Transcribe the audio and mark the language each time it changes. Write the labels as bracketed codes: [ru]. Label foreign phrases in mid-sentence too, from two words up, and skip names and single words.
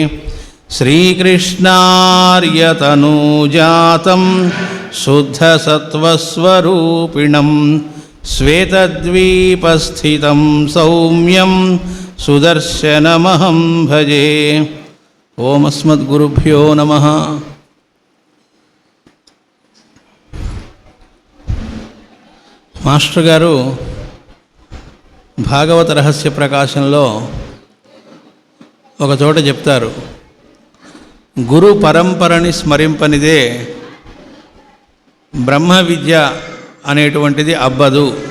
[sa] श्रीकृष्णार्यतनूजातं शुद्धसत्त्वस्वरूपिणं श्वेतद्वीपस्थितं सौम्यं सुदर्शनमहं भजे। ओम अस्मद्गुरुभ्यो नमः। [te] మాస్టర్ గారు భాగవత రహస్య ప్రకాశంలో ఒక చోట చెప్తారు, గురు పరంపరని స్మరింపనిదే బ్రహ్మ విద్య అనేటువంటిది అబ్బదు.